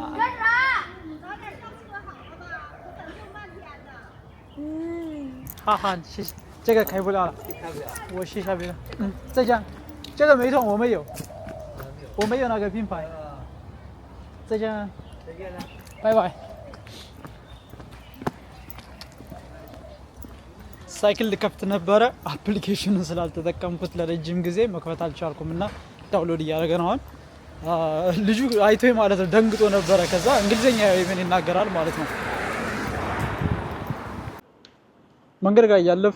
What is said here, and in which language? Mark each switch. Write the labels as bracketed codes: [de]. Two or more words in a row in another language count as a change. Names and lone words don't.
[zh] 干啥？你早点上厕好了吧？我等6半天呢。哈哈，谢谢，这个开不了了，开不了。我试一下别的。再见，这个美瞳我没有，我没有那个品牌。再见，再见了。 [am] 拜拜。ሳይክል ልከፍት ነበረ አፕሊኬሽኑን ስላልተጠቀምኩት ለረጅም ጊዜ መክፈት አልቻልኩም እና ዳውንሎድ እያደረገ ነው አሁን። ልጁ አይቶኝ ማለት ነው ደንግጦ ነበረ። ከዛ እንግሊዝኛ ምን ይናገራል ማለት ነው። መንገድ ጋር እያለፍኩ